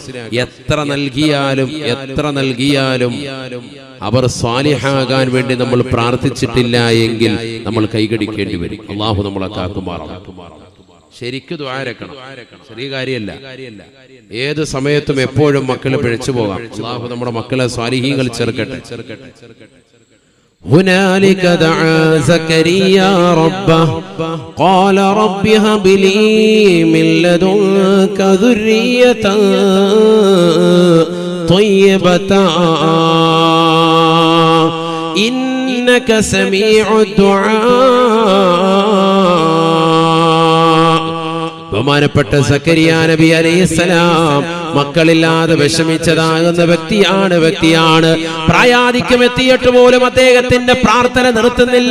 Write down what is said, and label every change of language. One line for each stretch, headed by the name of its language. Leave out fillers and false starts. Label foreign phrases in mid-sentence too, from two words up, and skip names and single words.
Malayalam: എത്ര നൽകിയാലും അവർ സ്വാലിഹാകാൻ വേണ്ടി നമ്മൾ പ്രാർത്ഥിച്ചിട്ടില്ല എങ്കിൽ നമ്മൾ കൈകടിക്കേണ്ടി വരും. അല്ലാഹു നമ്മളെ കാക്കുമാറാവട്ടെ. ശരിക്കും ദുആരക്കണം. ചെറിയ കാര്യമല്ല. ഏത് സമയത്തും എപ്പോഴും മക്കളെ പിഴച്ചു പോകാം. അല്ലാഹു നമ്മുടെ മക്കളെ സ്വാലിഹീങ്ങൾ ചേർക്കട്ടെ.
Arabic: هنالك دعا زكريا ربه قال رب هب لي من لدنك ذرية طيبة إنك إنك سميع الدعاء.
Malayalam: ബഹുമാനപ്പെട്ട സക്കരിയ നബി അലൈഹിസ്സലാം മക്കളില്ലാതെ വിഷമിച്ചതാകുന്ന വ്യക്തിയാണ്. പ്രായാധിക്യം എത്തിയിട്ട് പോലും അദ്ദേഹത്തിന്റെ പ്രാർത്ഥന നിർത്തുന്നില്ല.